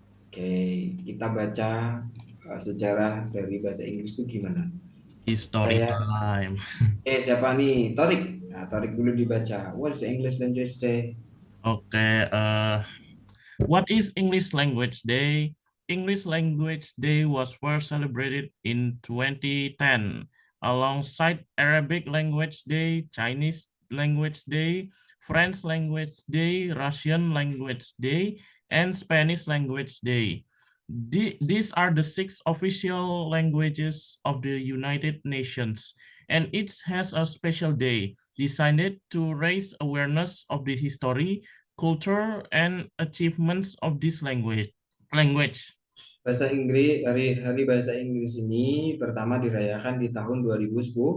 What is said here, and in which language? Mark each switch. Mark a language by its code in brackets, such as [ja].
[id] Oke, kita baca sejarah dari bahasa Inggris itu gimana? [en] History time. [id] Siapa nih? Torik. Nah, Torik dulu dibaca. [en] What is the English Language Day? Okay. What is English Language Day? English Language Day was first celebrated in 2010 alongside Arabic Language Day, Chinese Language Day, French Language Day, Russian Language Day, and Spanish Language Day. These are the 6 official languages of the United Nations, and each has a special day designed to raise awareness of the history, culture, and achievements of this language. [id] Bahasa Inggris, hari Bahasa Inggris ini pertama dirayakan di tahun 2010.